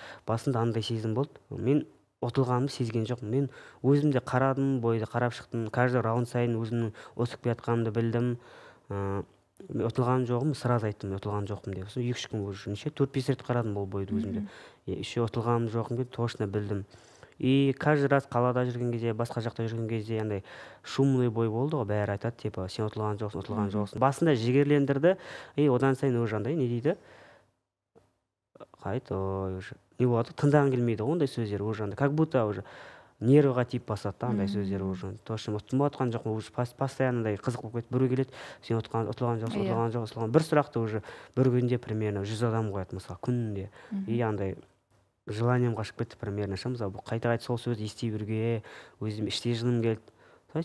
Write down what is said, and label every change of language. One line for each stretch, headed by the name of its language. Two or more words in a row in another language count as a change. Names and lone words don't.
Kazakh: Басында андай сезім болды. Мен ұтылғанымды сезген жоқпын. Мен өзім де қарадым, бойды қарап шықтым.
Russian: Каждый раунд
Kazakh: сайын өзімнің ұтылып келатқанымды білдім. Ұтылған жоқпын, сразу айттым, ұтылған жоқпын деп. Сосын 2-3 күн уже 4-5 рет қарадым ол бойды өзімде. Еще ұтылғаным жоқпын деп точно білдім.
Russian: И каждый раз
Kazakh: қалада жүрген кезде, басқа жақта жүрген кезде андай
Russian: шумный бой
Kazakh: болды ғой, бәрі айтады, типа, сен ұтылған жоқсың. Басында жігерлендірді, одан сайын уже андай не дейді? Уже не болады, тыңдағың келмейді ондай сөздер уже андай,
Russian: как будто уже
Kazakh: нервіға тиіп басады да, андай сөздер уже. Точно ұтылып жатқан жоқпын,
Russian: уже постоянно
Kazakh: қызық болып кетті. Біреу келеді, сен ұтылған жоқсың. Бір сұрақты уже бір күнде примерно 100 адам қояды, мысалы, күнінде. И андай желанием қашып кетті примерно. Мысалы, қайта-қайта сол сөзді ести беруге, өзім іштей жыным келді.